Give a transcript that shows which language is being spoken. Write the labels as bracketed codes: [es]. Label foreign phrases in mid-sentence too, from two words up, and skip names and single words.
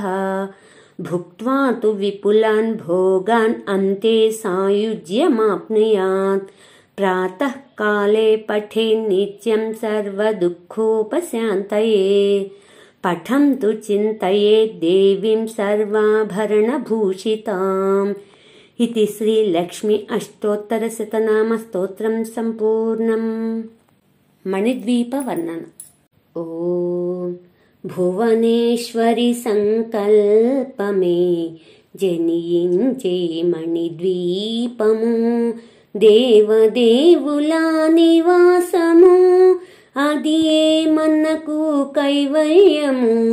[sa] भुक्त्वा तु विपुलान् भोगान् अन्ते सायुज्यमाप्नुयात् प्रातः काले पठेन्नित्यं सर्वदुःखोपशान्तये पठन्तु चिन्तयेत् देवीं सर्वाभरणभूषिताम् इति श्रीलक्ष्मी अष्टोत्तरशतनामस्तोत्रं सम्पूर्णम्। मणिद्वीपवर्णन। [te] ॐ భువనేశ్వరి సంకల్పమే జనించే మణిద్వీపము, దేవదేవుల నివాసము, అది మనకు కైవల్యము.